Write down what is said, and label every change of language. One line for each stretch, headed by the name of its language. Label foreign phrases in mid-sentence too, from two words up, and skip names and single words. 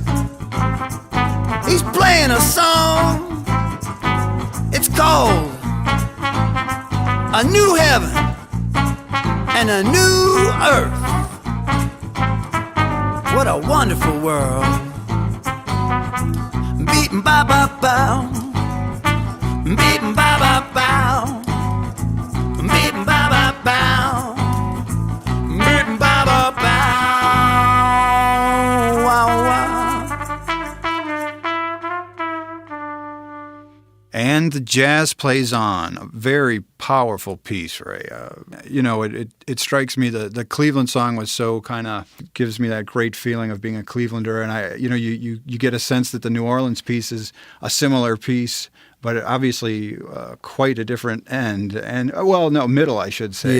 English: He's playing a song. It's called A New Heaven and a New Earth. What a wonderful world. Beatin' ba ba ba. Beep ba ba bow. Beep ba ba bow. Beep ba ba bow. Wow, wow. And the jazz plays on. A very powerful piece, Ray. It strikes me the Cleveland song was so kind of gives me that great feeling of being a Clevelander, and you get a sense that the New Orleans piece is a similar piece, but obviously quite a different end, and middle, I should say.